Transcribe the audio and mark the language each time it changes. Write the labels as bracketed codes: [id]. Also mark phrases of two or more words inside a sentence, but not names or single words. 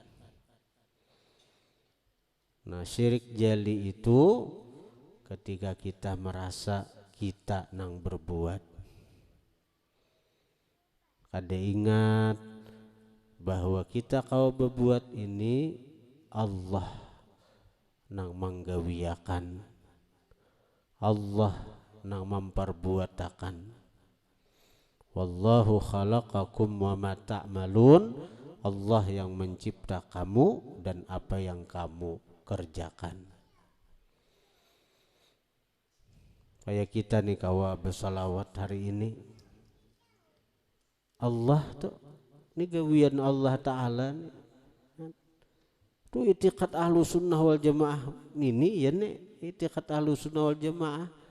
[bjn] Nah, syirik jali itu ketika kita merasa kita nang berbuat. Kada ingat bahwa kita kau berbuat ini Allah nang manggawiakan, Allah nang memperbuatakan. [ar] Wallahu khalaqakum wa ma ta'malun. [bjn] Allah yang mencipta kamu dan apa yang kamu kerjakan. Kayak kita nih kawa bersalawat hari ini, Allah tuh ini gawian Allah Ta'ala nih. Tuh itiqad [ar] ahlu sunnah wal jamaah [bjn] ini ya nih, itiqad [ar] ahlu sunnah wal jamaah.